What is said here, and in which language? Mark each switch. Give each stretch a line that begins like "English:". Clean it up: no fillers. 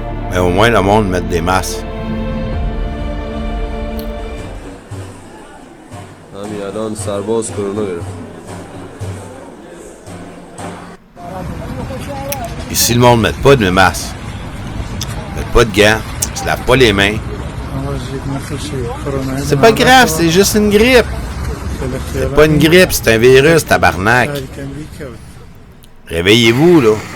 French: Mais au moins, le monde met des masques.
Persian: همین الان سرباز کرونا گرفت.
French: Ici, le monde ne met pas de masque. Ne met pas de gants. Ils se lavent pas les mains. C'est pas grave, c'est juste une grippe. C'est pas une grippe, c'est un virus, tabarnak. Réveillez-vous, là.